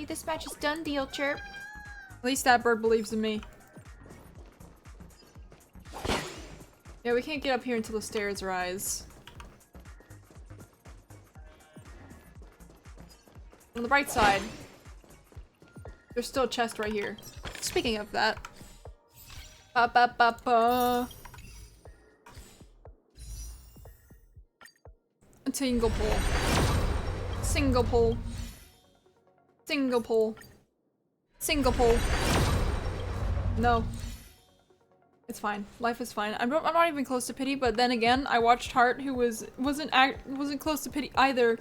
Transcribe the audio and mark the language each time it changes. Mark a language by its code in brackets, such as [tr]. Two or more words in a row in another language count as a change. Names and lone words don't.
[en] This match is done deal, Chirp. At least that bird believes in me. Yeah, we can't get up here until the stairs rise. On the bright side, there's still a chest right here. Speaking of that. Ba ba ba ba. A single pull. Single pull. Single pull. Single pull. No. It's fine. Life is fine. I'm not even close to pity, but then again, I watched Heart, who wasn't close to pity either.